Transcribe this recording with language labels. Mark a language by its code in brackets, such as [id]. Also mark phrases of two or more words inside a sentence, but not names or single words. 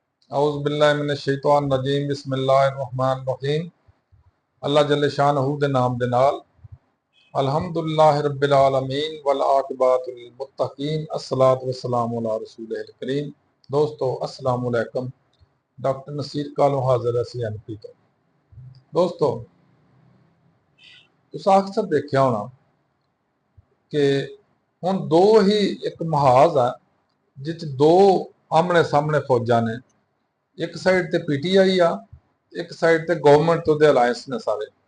[ar] أعوذ بالله من الشيطان الرجيم بسم الله الرحمن الرحيم. الله جل شانه [pa] دے نام دے نال. [ar] الحمد لله رب العالمين والعاقبة للمتقين الصلاة والسلام على رسول الكريم. दोस्तों السلام عليكم. [pa] ڈاکٹر نصیر کالو حاضر ہے CNP توں. دوستو تساں اکثر ویکھیا ہونا کہ ہن دو ہی اک محاذ ہے جیچ دو آمنے سامنے فوجاں نے. اک سائیڈ تے PTI آ، اک سائیڈ تے گورنمنٹ تو الائنس نے سارے.